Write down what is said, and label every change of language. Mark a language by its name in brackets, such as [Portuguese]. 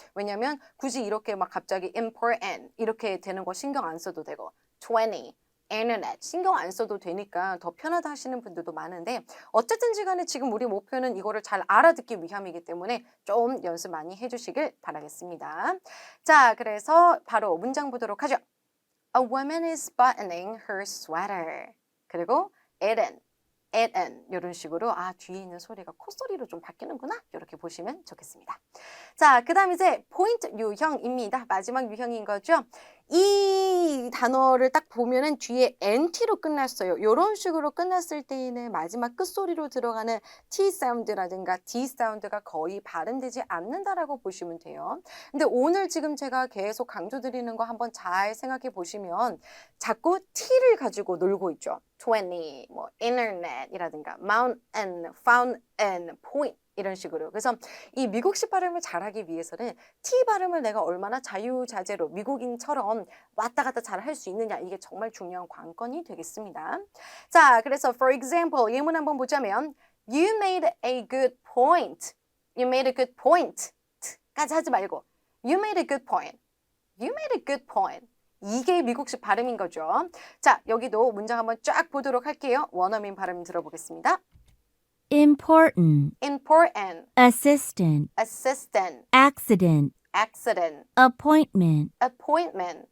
[Korean] 왜냐면 굳이 이렇게 막 갑자기 important 이렇게 되는 거 신경 안 써도 되고 20, internet 신경 안 써도 되니까 더 편하다 하시는 분들도 많은데 어쨌든지 간에 지금 우리 목표는 이거를 잘 알아듣기 위함이기 때문에 좀 연습 많이 해주시길 바라겠습니다. 자, 그래서 바로 문장 보도록 하죠. [English] A woman is buttoning her sweater. [Korean] 그리고 eaten 이런 식으로 뒤에 있는 소리가 콧소리로 좀 바뀌는구나 이렇게 보시면 좋겠습니다. 자, 그 다음 이제 포인트 유형입니다. 마지막 유형인 거죠. 이 단어를 딱 보면은 뒤에 NT로 끝났어요. 이런 식으로 끝났을 때에는 마지막 끝소리로 들어가는 T 사운드라든가 D 사운드가 거의 발음되지 않는다라고 보시면 돼요. 근데 오늘 지금 제가 계속 강조드리는 거 한번 잘 생각해 보시면 자꾸 T를 가지고 놀고 있죠. 20, 뭐 internet이라든가 mountain, fountain, point 이런 식으로. 그래서 이 미국식 발음을 잘하기 위해서는 T 발음을 내가 얼마나 자유자재로 미국인처럼 왔다 갔다 잘 할 수 있느냐 이게 정말 중요한 관건이 되겠습니다. 자, 그래서 [English] for example 예문 한번 보자면 You made a good point. You made a good point. [Korean] 까지 하지 말고 [English] You made a good point. You made a good point. [Korean] 이게 미국식 발음인 거죠. 자, 여기도 문장 한번 쫙 보도록 할게요. 원어민 발음 들어보겠습니다. [English] important, important, assistant, assistant, accident, accident, appointment, appointment,